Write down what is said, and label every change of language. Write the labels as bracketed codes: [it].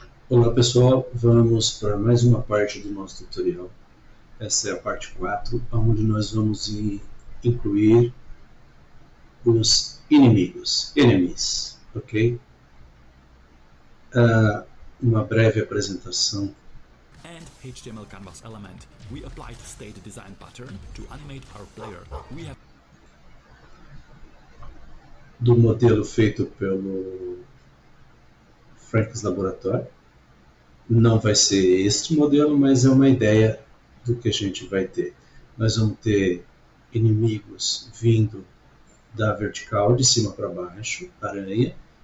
[pt] Olá pessoal, vamos para mais uma parte do nosso tutorial. Essa é a parte 4, onde nós vamos incluir os inimigos, enemies, ok? Uma breve apresentação. [en] And HTML canvas element. We applied state design pattern to animate our player. We have [pt] do modelo feito pelo Frank's Laboratory. Não vai ser este modelo, mas é uma ideia do que a gente vai ter. Nós vamos ter inimigos vindo da vertical, de cima para baixo, aranha.